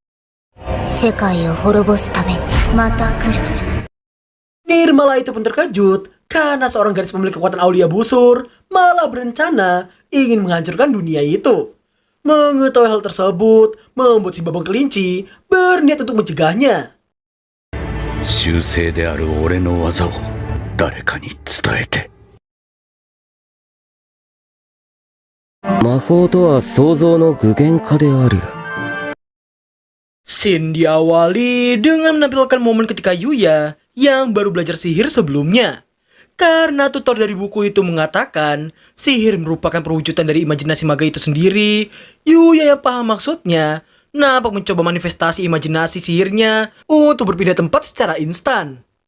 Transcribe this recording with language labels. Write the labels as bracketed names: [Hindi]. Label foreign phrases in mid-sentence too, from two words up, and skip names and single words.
[Indonesian] Nirmala itu pun terkejut karena seorang gadis pemilik kekuatan Aulia Busur malah berencana ingin menghancurkan dunia itu. Mengetahui hal tersebut membuat si babang kelinci berniat untuk mencegahnya. [Japanese] 習性である俺の技を誰かに伝えて。魔法とは想像の具現化である。 [Indonesian] Scene diawali dengan menampilkan momen ketika Yuya yang baru belajar sihir sebelumnya. Karena tutor dari buku itu mengatakan sihir merupakan perwujudan dari imajinasi maga itu sendiri, Yuya yang paham maksudnya nampak mencoba manifestasi imajinasi sihirnya untuk berpindah tempat secara instan.